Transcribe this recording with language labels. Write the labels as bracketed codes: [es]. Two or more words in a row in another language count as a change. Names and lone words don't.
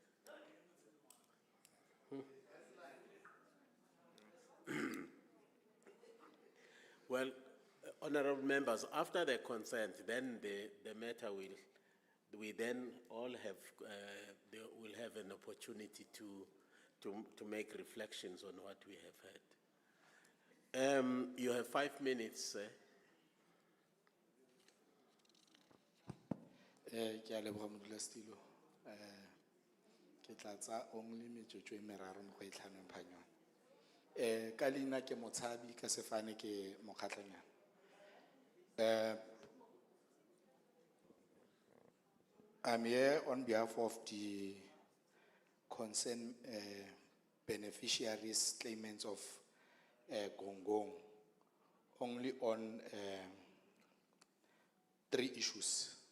[en] Well, honorable members, after the consent, then the matter we then all have, they will have an opportunity to make reflections on what we have heard. You have 5 minutes, sir. [tn] Ke a leboga modulasetulo. Ke tla tsa only metsotso e meraro mo go itlhaneng phanywana. Ka leina ke Motshabi, ka sefane ke Mokgatlanyana. [en] I'm here on behalf of the concerned beneficiaries, claimants of Gongong, only on 3 issues.